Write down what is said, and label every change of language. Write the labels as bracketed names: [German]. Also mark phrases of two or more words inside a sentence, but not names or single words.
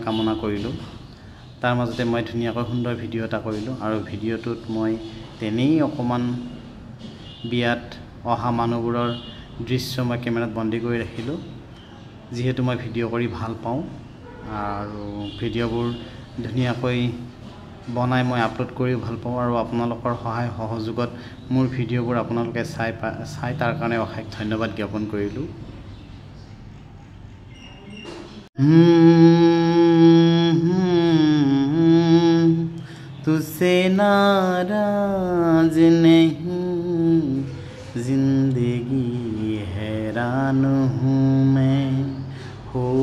[Assamese] কামনা কৰিলোঁ তাৰ মাজতে মই ধুনীয়াকৈ সুন্দৰ ভিডিঅ' এটা কৰিলোঁ আৰু ভিডিঅ'টোত মই তেনেই অকণমান বিয়াত অহা মানুহবোৰৰ দৃশ্য মই কেমেৰাত বন্দী কৰি ৰাখিলোঁ যিহেতু মই ভিডিঅ' কৰি ভাল পাওঁ আৰু ভিডিঅ'বোৰ ধুনীয়াকৈ বনাই মই আপলোড কৰি ভাল পাওঁ আৰু আপোনালোকৰ সহায় সহযোগত মোৰ ভিডিঅ'বোৰ আপোনালোকে চাই তাৰ কাৰণে অশেষ ধন্যবাদ জ্ঞাপন কৰিলোঁ [Hindi] तुझसे नाराज नहीं जिंदगी हैरान हूँ मैं हो